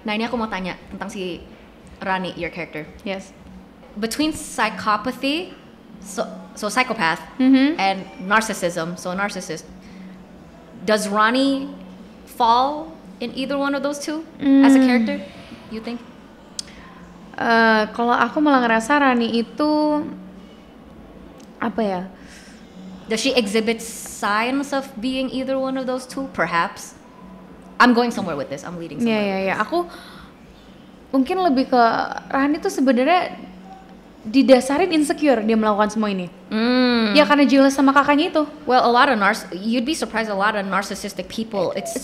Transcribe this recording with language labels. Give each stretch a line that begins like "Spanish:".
Indonesian: Nah, ini aku mau tanya tentang si Rani,
English: your character. Yes. Between psychopathy, so psychopath, and narcissism, so narcissist, does Rani fall in either one of those two as a character, you think?
Indonesian: Kalau aku malah ngerasa Rani itu apa ya?
English: Does she exhibit signs of being either one of those two, perhaps? I'm going somewhere with this. I'm leading somewhere.
Indonesian: Ya. Aku mungkin lebih ke Rani tuh sebenarnya didasarin insecure dia melakukan semua ini. Ya karena jealous sama kakaknya itu.
English: Well, you'd be surprised, a lot of narcissistic people, it's